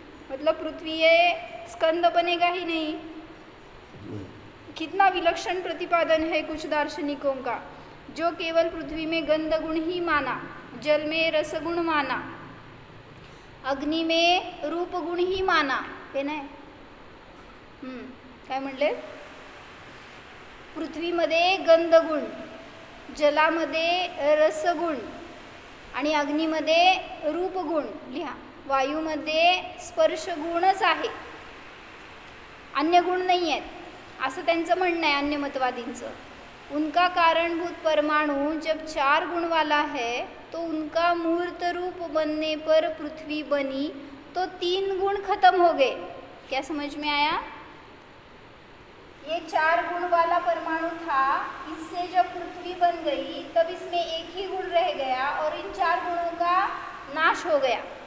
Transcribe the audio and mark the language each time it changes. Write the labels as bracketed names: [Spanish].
[Hindi] मतलब पृथ्वी ये स्कंद बनेगा ही नहीं। कितना विलक्षण प्रतिपादन है कुछ दार्शनिकों का, जो केवल पृथ्वी में गंध गुण ही माना, जल में रसगुण माना, अग्नि में रूप गुण ही माना है ना। [Marathi] काय म्हणले, पृथ्वीमध्ये गंधगुण, जलामध्ये रसगुण आणि अग्नीमध्ये रूपगुण लिहा, वायूमध्ये स्पर्शगुणच आहे, अन्य गुण नाही आहेत, असं त्यांचं म्हणणं आहे अन्य मतवादींचं। [Hindi] उनका कारणभूत परमाणु जब 4 गुण वाला है तो उनका मूर्त रूप बनने पर पृथ्वी बनी, तो 3 गुण खत्म हो गए। क्या समझ में आया, ये 4 गुण वाला परमाणु था, इससे जब पृथ्वी बन गई तब इसमें एक ही गुण रह गया और इन 4 गुणों का नाश हो गया।